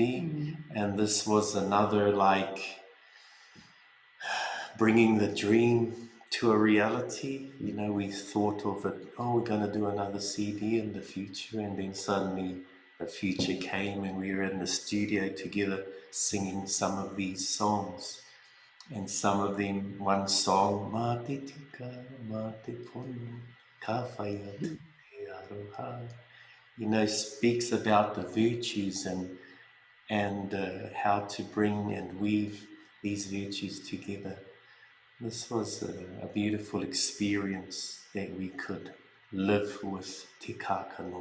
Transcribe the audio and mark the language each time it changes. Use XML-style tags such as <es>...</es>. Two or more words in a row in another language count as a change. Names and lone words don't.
<en>And this was another, like, bringing the dream to a reality. You know, we thought of it, oh, we're going to do another CD in the future, and then suddenly the future came and we were in the studio together singing some of these songs. And some of them, one song,</en> <mi>Mā te tika, mā te pono, ka whai atu te aroha,</mi> <en>you know, speaks about the virtues and how to bring and weave these virtues together. This was a beautiful experience that we could live with Te Kākano.</en>